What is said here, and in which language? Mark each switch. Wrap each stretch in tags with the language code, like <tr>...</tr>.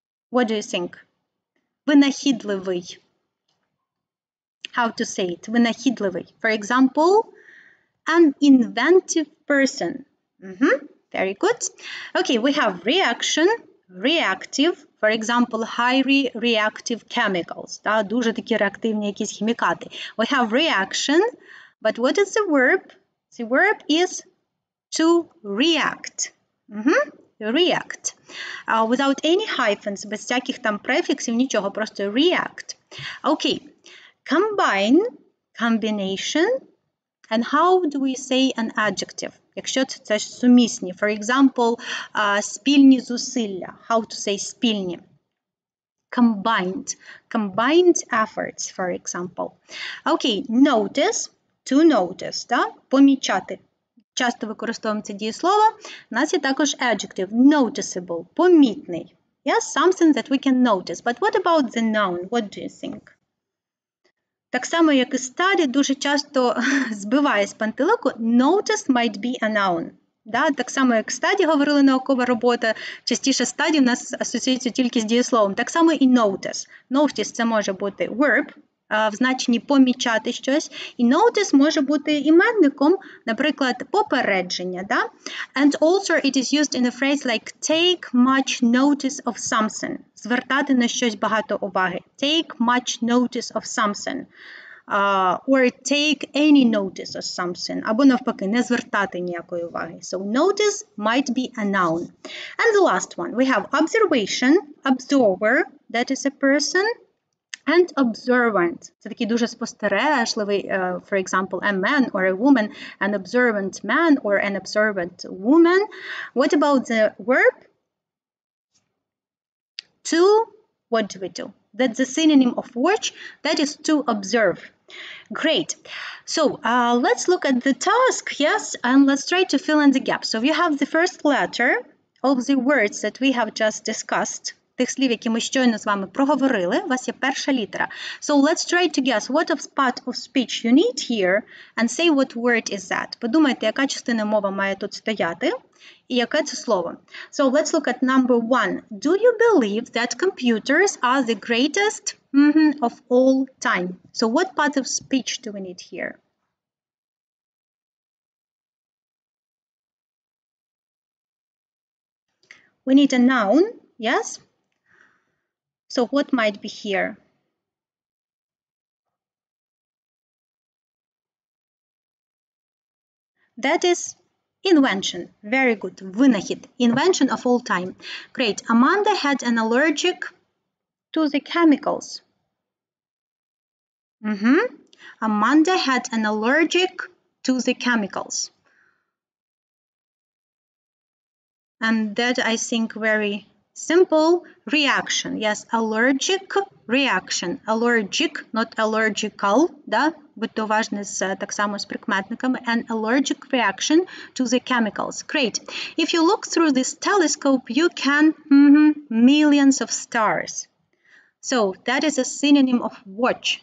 <en>What do you think? Винахідливий. How to say it? Винахідливий. For example, an inventive person. Very good. Okay, we have reaction, reactive, for example, highly reactive chemicals.</en> <uk>Дуже такі реактивні якісь хімікати.</uk> <en>We have reaction, but what is the verb? The verb is to react. React. Without any hyphens,</en> <uk>без всяких там префіксів, нічого, просто react.</uk> <en>Okay, combine, combination, and how do we say an adjective?</en> <uk>Якщо це сумісні,</uk> <en>for example,</en> <uk>спільні зусилля.</uk> <en>How to say спільні? Combined. Combined efforts, for example. Okay, notice, to notice, да? Помічати.</en> <uk>Часто використовуємо це дієслово. У нас є також adjective, noticeable, помітний.</uk> <en>Yes, something that we can notice. But what about the noun? What do you think?</en> <uk>Так само, як і study, дуже часто збиває з пантелику,</uk> <en>notice might be a noun.</en> <uk>Да? Так само, як study, говорили наукова робота, частіше study у нас асоціюється тільки з дієсловом. Так само і notice. Notice – це може бути verb, в значенні помічати щось. І notice може бути іменником, наприклад, попередження. Да?</uk> <en>And also it is used in a phrase like take much notice of something.</en> <uk>Звертати на щось багато уваги.</uk> <en>Take much notice of something. Or take any notice of something.</en> <uk>Або навпаки, не звертати ніякої уваги.</uk> <en>So notice might be a noun. And the last one, we have observation, observer, that is a person. And observant.</en> <uk>Це такий дуже спостережливий,</uk> <en>for example, a man or a woman, an observant man or an observant woman. What about the verb? To, what do we do? That's the synonym of watch, that is to observe. Great. So let's look at the task, yes, and let's try to fill in the gaps. So you have the first letter of the words that we have just discussed.</en> <uk>Тих слів, які ми щойно з вами проговорили, у вас є перша літера.</uk> <en>So let's try to guess what part of speech you need here and say what word is that.</en> <uk>Подумайте, яка частина мови має тут стояти і яке це слово.</uk> <en>So let's look at number 1. Do you believe that computers are the greatest of all time? So what part of speech do we need here? we need a noun, yes? So what might be here? That is invention. Very good. Винахід. Invention of all time. Great. Amanda had an allergic to the chemicals. Amanda had an allergic to the chemicals. And that, I think, very simple reaction. Yes, allergic reaction. Allergic, not allergical, да?</en> <uk>Будьте уважні так само з прикметниками.</uk> <en>An allergic reaction to the chemicals. Great. If you look through this telescope, you can millions of stars. So, that is a synonym of watch.</en>